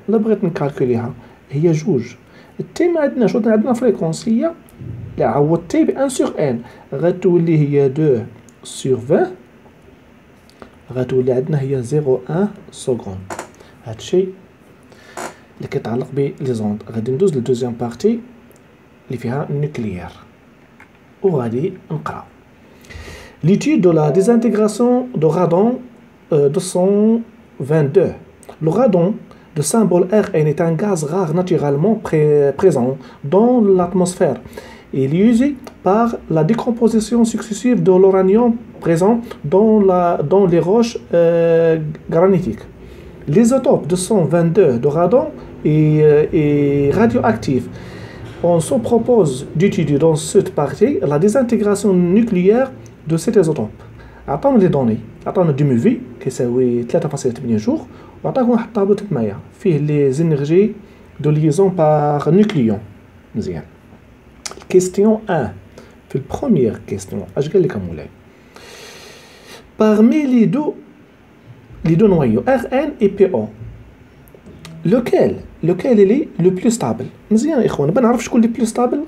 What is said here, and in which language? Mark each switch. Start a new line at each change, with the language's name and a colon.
Arabic: الا بغيت نكالكوليها هي جوج. التي ما عندناش عندنا فريكونس هي اللي عوضتي ب 1 سور ان غتولي هي
French: 2 sur 20
Arabic: غتولي عندنا هي 0,1 سكوند. هادشي اللي كيتعلق ب لي زوند. غادي ندوز للدوزيام بارتي اللي فيها النوكليير وغادي نقرا.
French: L'étude de la désintégration de radon 222. Le radon de symbole Rn est un gaz rare naturellement présent dans l'atmosphère. Il est usé par la décomposition successive de l'uranium présent dans les roches granitiques. L'isotope 222 de radon est radioactif. On se propose d'étudier dans cette partie la désintégration nucléaire de cet isotope.
Arabic: عطاونا لي دوني، عطاونا دي مو في كيساوي 3.8 جور، وعطاكم واحد الطابلو تمايا فيه لي زينيرجي دو ليزون باغ نوكليون. مزيان. كيستيون 1 في البروميير كيستيون اش قال لك مولاي؟
French: Parmi les deux noyaux Rn et PO lequel est le plus stable؟
Arabic: مزيان يا اخوان، بنعرف شكون اللي بلو ستابل.